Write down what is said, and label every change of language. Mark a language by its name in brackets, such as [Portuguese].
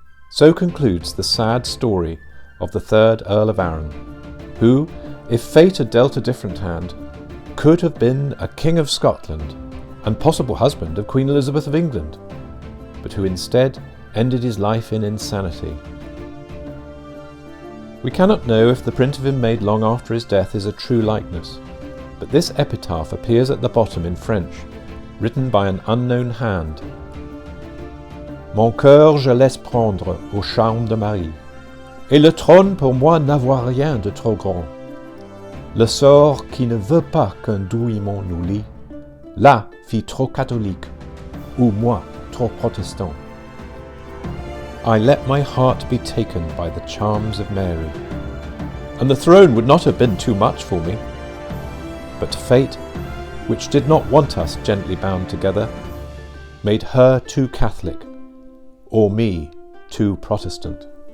[English] So concludes the sad story of the third Earl of Arran, who, if fate had dealt a different hand, could have been a King of Scotland and possible husband of Queen Elizabeth of England, but who instead ended his life in insanity. We cannot know if the print of him made long after his death is a true likeness, but this epitaph appears at the bottom in French, written by an unknown hand. [French] Mon cœur je laisse prendre au charme de Marie, et le trône pour moi n'avoir rien de trop grand. Le sort qui ne veut pas qu'un doux aimant nous lie, là fit trop catholique, ou moi trop protestant. [English] I let my heart be taken by the charms of Mary, and the throne would not have been too much for me. But fate, which did not want us gently bound together, made her too Catholic, or me too Protestant.